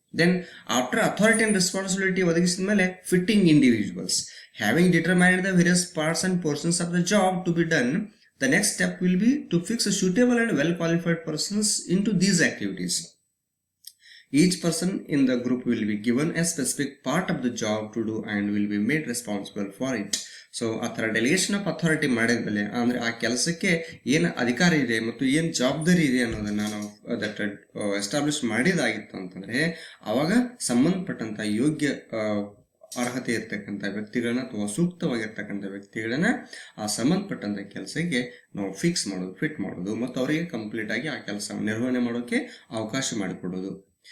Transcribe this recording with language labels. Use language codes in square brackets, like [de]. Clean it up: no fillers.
[en] then after authority and responsibility [kn] ಒದಗಿಸಿದ ಮೇಲೆ [en] Fitting individuals having determined the various parts and portions of the job to be done. The next step will be to fix a suitable and well qualified persons into these activities. Each person in the group will be given a specific part of the job to do and will be made responsible for it. [kn] So ಆ ಥರ delegation of authority ಮಾಡಿದ್ಮೇಲೆ ಅಂದರೆ ಆ ಕೆಲಸಕ್ಕೆ ಏನು ಅಧಿಕಾರ ಇದೆ ಮತ್ತು ಏನು ಜವಾಬ್ದಾರಿ ಇದೆ ಅನ್ನೋದನ್ನು ನಾವು ದಟ್ ಎಸ್ಟಾಬ್ಲಿಷ್ ಮಾಡಿದಾಗಿತ್ತು ಅಂತಂದರೆ ಆವಾಗ ಸಂಬಂಧಪಟ್ಟಂಥ ಯೋಗ್ಯ ಅರ್ಹತೆ ಇರ್ತಕ್ಕಂಥ ವ್ಯಕ್ತಿಗಳನ್ನ ಅಥವಾ ಸೂಕ್ತವಾಗಿರ್ತಕ್ಕಂಥ ವ್ಯಕ್ತಿಗಳನ್ನ ಆ ಸಂಬಂಧಪಟ್ಟಂಥ ಕೆಲಸಕ್ಕೆ ನಾವು ಫಿಟ್ ಮಾಡೋದು ಮತ್ತು ಅವರಿಗೆ ಕಂಪ್ಲೀಟ್ ಆಗಿ ಆ ಕೆಲಸ ನಿರ್ವಹಣೆ ಮಾಡೋಕೆ ಅವಕಾಶ ಮಾಡಿಕೊಡೋದು.